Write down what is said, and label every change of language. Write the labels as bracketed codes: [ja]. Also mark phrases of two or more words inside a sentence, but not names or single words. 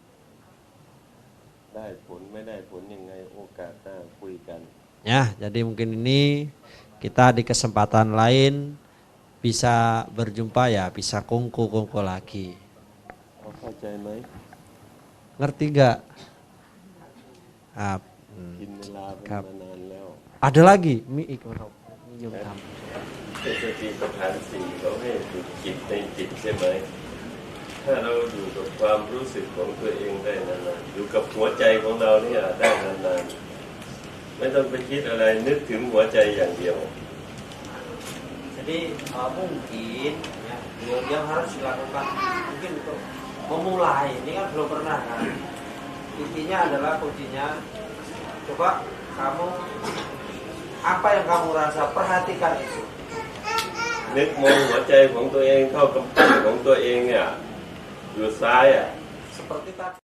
[id] Ya, jadi mungkin ini kita di kesempatan lain bisa berjumpa ya, bisa kongko lagi. Ngerti nggak? Ada lagi? [th] สติปัฏฐานสี่เขาให้ฝึกจิตในจิตใช่ไหมถ้าเราอยู่กับความรู้สึกของตัวเองได้นานๆอยู่กับหัวใจของเราเนี่ยได้นานๆไม่ต้องไปคิดอะไรนึกถึงหัวใจอย่างเดียว [id] Jadi mungkin ya, yang harus dilakukan mungkin untuk memulai ini kan belum pernah kan. Intinya adalah kuncinya coba kamu apa yang kamu rasa perhatikan itu. [th] นึกมองหัวใจของตัวเองเข้ากับใจของตัวเองเนี่ยอยู่ซ้ายอ่ะ [id] Seperti tadi